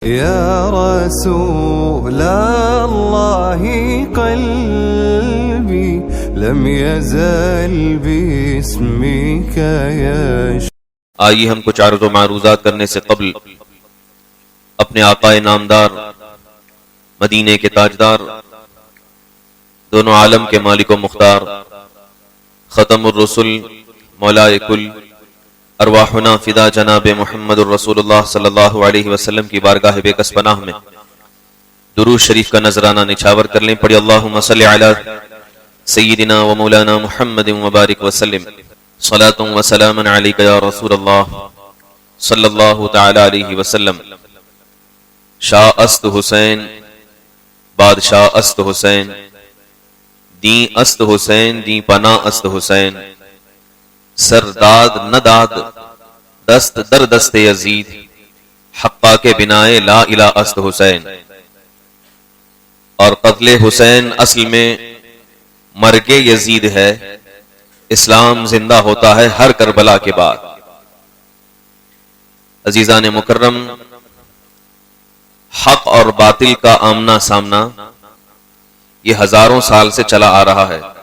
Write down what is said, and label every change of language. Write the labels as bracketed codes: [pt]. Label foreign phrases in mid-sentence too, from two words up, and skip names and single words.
[ar] يا رسول الله قلبي لم يزل باسمك يشتاق. [ur] آئیے ہم کچھ عرض و معروضات کرنے سے قبل اپنے آقا نامدار مدینے کے تاجدار دونوں عالم کے مالک و مختار ختم الرسل مولائے کل [ar] ارواحنا فدا [ur] جناب محمد [ar] الرسول اللہ صلی اللہ علیہ وسلم [ur] کی بارگاہ بے کس پناہ میں درود شریف کا نذرانہ نچھاور کر لیں. [ar] پڑھی اللہم صلی علی سیدنا و مولانا محمد مبارک وسلم صلاۃ و سلام علیک یا رسول اللہ صلی اللہ تعالی علیہ وسلم. [fa] شاہ است حسین بادشاہ است حسین دین است حسین دین پناہ است حسین سرداد نداد دست در دست یزید حقا کے بنائے لا الہ است حسین. [ur] اور قتل حسین اصل میں مرگ یزید ہے. اسلام زندہ ہوتا ہے ہر کربلا کے بعد. عزیزان مکرم، حق اور باطل کا آمنا سامنا یہ ہزاروں سال سے چلا آ رہا ہے.